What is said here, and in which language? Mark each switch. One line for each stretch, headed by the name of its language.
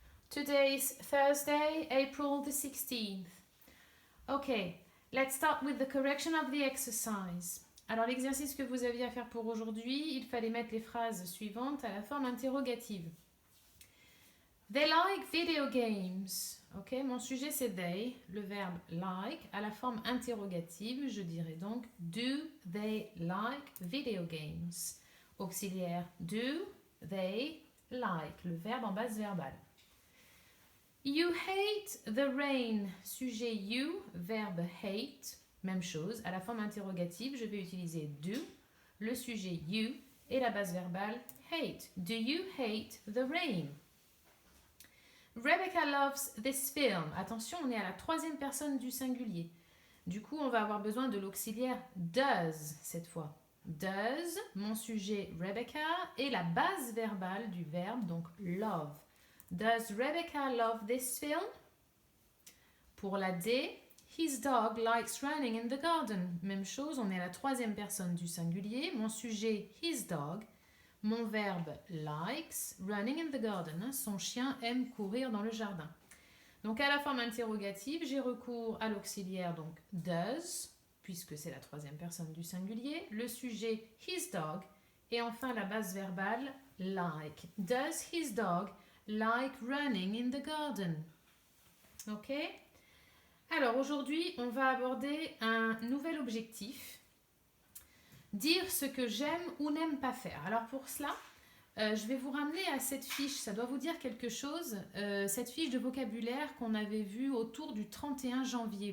English: Today's Thursday, April the 16th. Okay, let's start with the correction of the exercise.
French: Alors l'exercice que vous aviez à faire pour aujourd'hui, il fallait mettre les phrases suivantes à la forme interrogative. They like video games. Ok, mon sujet c'est they, le verbe like, à la forme interrogative, je dirais donc do they like video games? Auxiliaire do they like, le verbe en base verbale.
English: You hate the rain.
French: Sujet you, verbe hate, même chose. À la forme interrogative, je vais utiliser do, le sujet you et la base verbale hate.
English: Do you hate the rain? Rebecca loves this film.
French: Attention, on est à la troisième personne du singulier. Du coup, on va avoir besoin de l'auxiliaire does cette fois. Does, mon sujet Rebecca, et la base verbale du verbe, donc love.
English: Does Rebecca love this film? Pour la D, his dog likes running in the garden.
French: Même chose, on est à la troisième personne du singulier. Mon sujet, his dog. Mon verbe, likes, running in the garden. Son chien aime courir dans le jardin. Donc à la forme interrogative, j'ai recours à l'auxiliaire, donc does, puisque c'est la troisième personne du singulier. Le sujet, his dog. Et enfin la base verbale, like.
English: Does his dog like running in the garden? Ok?
French: Alors aujourd'hui, on va aborder un nouvel objectif. Dire ce que j'aime ou n'aime pas faire. Alors pour cela, je vais vous ramener à cette fiche. Ça doit vous dire quelque chose. Cette fiche de vocabulaire qu'on avait vue autour du 31 janvier.